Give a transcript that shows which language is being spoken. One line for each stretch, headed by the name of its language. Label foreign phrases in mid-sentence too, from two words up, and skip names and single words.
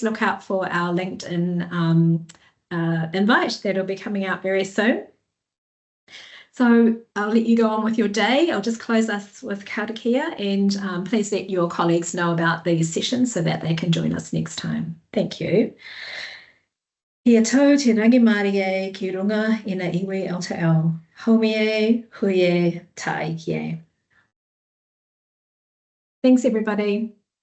English: Look out for our LinkedIn invite. That'll be coming out very soon. So I'll let you go on with your day. I'll just close us with karakia, and please let your colleagues know about these sessions so that they can join us next time. Thank you.
Māori: Ia tau te rangi Māori e ki runga ina iwi Aotearoa. Haumi e, hui e, taiki e.
English: Thanks, everybody.